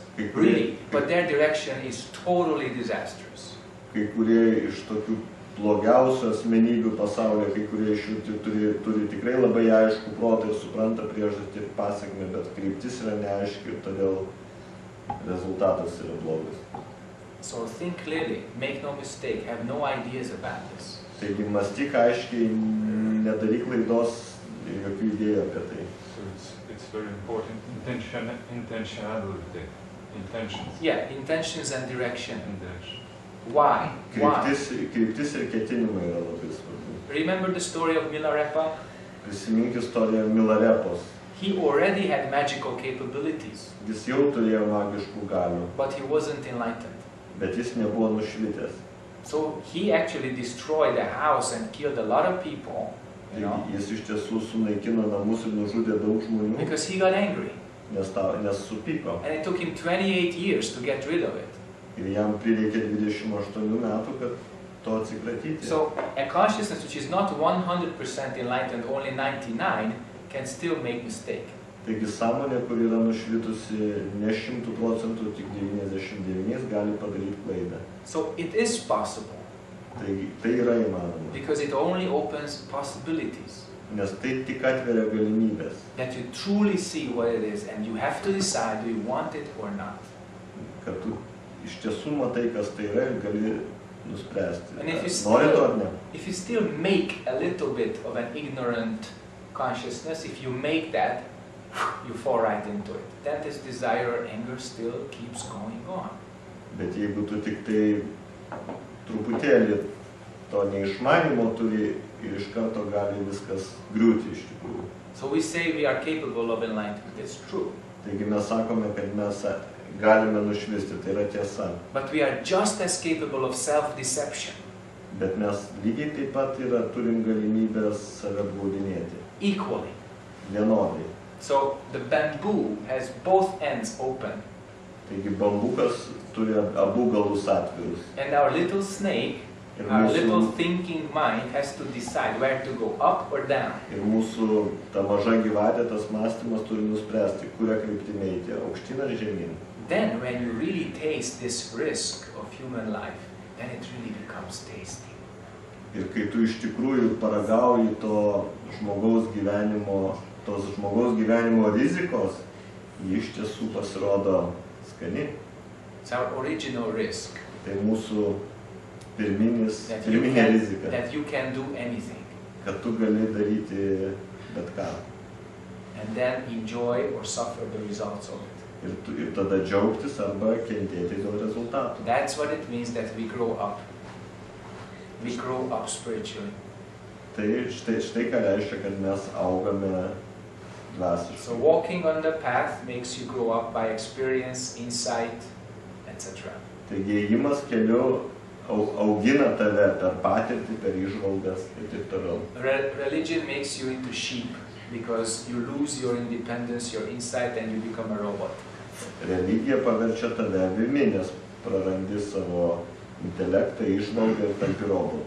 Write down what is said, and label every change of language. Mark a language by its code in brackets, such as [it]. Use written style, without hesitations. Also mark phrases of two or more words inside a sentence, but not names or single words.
[en] Really, but their direction is totally disastrous. [lt] Kai kurie iš tokių blogiausių asmenybių pasaulyje, kai kurie iš jų turi tikrai labai aišku protą ir supranta priežastį ir pasekmę, bet kryptis yra neaiški ir todėl rezultatas yra blogas. [en] So think clearly, make no mistake, have no ideas about this. [lt] Taigi mąstyk aiškiai, nedaryk klaidos ir jokių idėjų apie tai. [en] So it's very important. Intentionality. Intentions. Yeah, intentions and direction. Intention. Why? Why? [lt] Kryptis ir ketinimai yra labai svarbu. [en] Remember the story of Milarepa? [lt] Prisimink istoriją Milarepos. [en] He already had magical capabilities, [lt] Jis jau turėjo magiškų galių, [en] but he wasn't enlightened. [lt] bet jis nebuvo nušvitęs. [en] So he actually destroyed a house and killed a lot of people, you know, [lt] Taigi jis iš tiesų sunaikino namus ir nužudė daug žmonių, [en] because he got angry. [lt] nes supyko. [en] And it took him 28 years to get rid of it. [lt] Ir jam prireikė 28 metų, kad to atsikratyti. [en] So a consciousness which is not 100% enlightened, only 99, can still make mistake. [lt] Taigi sąmonė, kur yra nušvitusi ne 100%, tik 99, gali padaryti klaidą. [en] So it is possible, [lt] Taigi tai yra įmanoma, [en] because it only opens possibilities. [lt] nes tai tik atveria galimybės, [en] That you truly see what it is, and you have to decide do you want it or not. [lt] kad tu iš tiesų matai, kas tai yra ir gali nuspręsti, [en] And if you [lt] nori to ar ne. [en] If you still make a little bit of an ignorant consciousness, if you make that, you fall right into it. Then this desire or anger still keeps going on. [lt] Bet jeigu tu tik tai truputėlį to neišmanimo turi ir iš karto gali viskas griūti iš tikrųjų. [en] So we say we are capable of enlightenment. It's true. [lt] Taigi mes sakome, kad mes galime nušvisti, tai yra tiesa. [en] But we are just as capable of self-deception. [lt] Bet mes lygiai taip pat turim galimybę save apgaudinėti. [en] Equally. [lt] Vienodai. [en] So the bamboo has both ends open. [lt] Taigi bambukas turi abu galus atvirus. [en] And our little snake, [lt] Ir [en] our little [lt] mūsų, [en] thinking mind has to decide where to go, up or down. [lt] ir mūsų ta maža gyvatė, tas mąstymas turi nuspręsti, kuria kryptimi eiti, aukštyn ar žemyn. [en] Then when you really taste this risk of human life, then it really becomes tasty. [lt] Ir kai tu iš tikrųjų paragauji tos žmogaus gyvenimo rizikos, ji iš tiesų pasirodo skani. [en] It's our original risk. [lt] Tai mūsų pirminė rizika, [en] that you can do anything. [lt] kad tu gali daryti bet ką. [en] And then enjoy or suffer the results of it. [lt] Ir tada džiaugtis arba kentėti dėl rezultatų. [en] That's what it means that we grow up. We grow up spiritually. [lt] Tai štai ką reiškia, kad mes augame dvasiškai. [en] So walking on the path makes you grow up by experience, insight, etc. [lt] Taigi ėjimas keliu augina tave per patirtį, per įžvalgas ir taip toliau. [en] Religion makes you into sheep because you lose your independence, your insight, and you become a robot. [lt] Religija paverčia tave avimi, nes prarandi savo intelektą, įžvalgą ir tampi robotu.